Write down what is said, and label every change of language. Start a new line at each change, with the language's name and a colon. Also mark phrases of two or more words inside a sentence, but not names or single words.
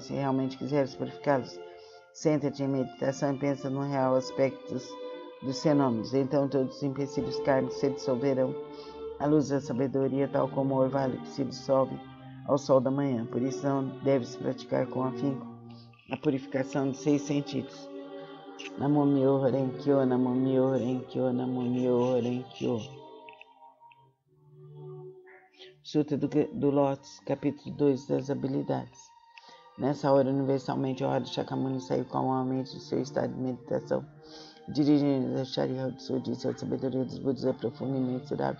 Portuguese: Se realmente quiseres purificá-los, senta-te em meditação e pensa no real aspecto dos fenômenos. Então todos os empecilhos kármicos se dissolverão à luz da sabedoria, tal como o orvalho que se dissolve ao sol da manhã. Por isso não deves praticar com afinco a purificação dos 6 sentidos.
Japanese: Namo Myoho Renkyo, Namo Myoho Renkyo, Namo Myoho Renkyo.
Portuguese: Sutra do Lótus, capítulo 2 das habilidades. Nessa hora, universalmente, o Radha Shakyamuni saiu calmamente do seu estado de meditação. Dirigindo-se a Sharihatsu, disse: a sabedoria dos Budas é profunda e imensurável.